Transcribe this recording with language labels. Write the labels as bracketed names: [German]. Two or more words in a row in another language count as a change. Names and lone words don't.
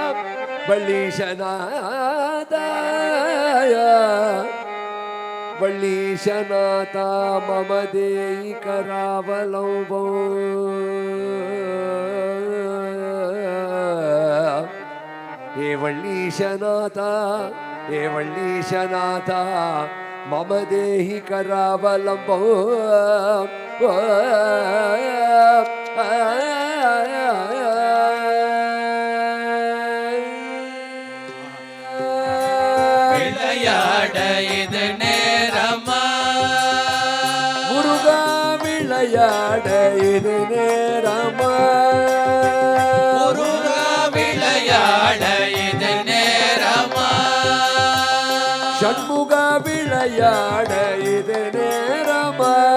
[Sanskrit] वल्लीशनाथा वल्लीशनाथा मम देहि करावलंबो हे वल्लीशनाथा हे वल्लीशनाथा मम देहि करावलंबो [Tamil] விளையாட இது நேரமா முருகா விளையாட இது நேரமா ஷண்முக விளையாட இது நேரமா